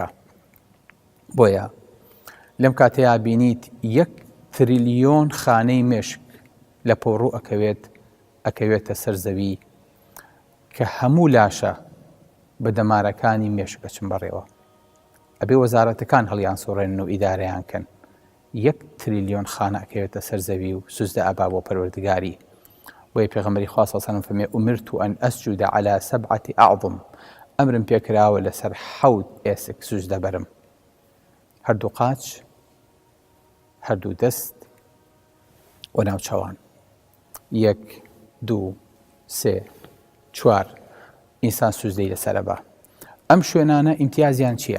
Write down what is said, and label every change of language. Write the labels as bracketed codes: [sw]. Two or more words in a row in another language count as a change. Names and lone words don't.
[ckb] بۆیە لەم کاتەیە بینیت 1 تریلیۆن خانەی مێشک لە پۆڕوو ئەکەوێتە سەر زەوی کە هەموو لاشە بە دەمارەکانی مێشک بچن بەڕێوە. ئەبێ وەزارەتەکان هەڵیان سوڕێنن و ئیدارەیان کەن. 1 تریلیۆن خانە ئەکەوێتە سەر زەوی و سوزدە ئەبا بۆ پەروەردگاری. وی پێغەمبەری خوا [ar] صلی الله علیه و سلم [ckb] فەرمێ [ar] ئومرت أن أسجد على 7 أعظم [ckb] ئەمرم پێکراوە لەسەر 7 ئێسک سوجدە بەرم هەردوو قاچ هەردوو دەست و ناوچەوان 1 2 3 4 ئینسان سوجدەی لەسەرە بە ئەم شوێنانە ئیمتیازیان چییە؟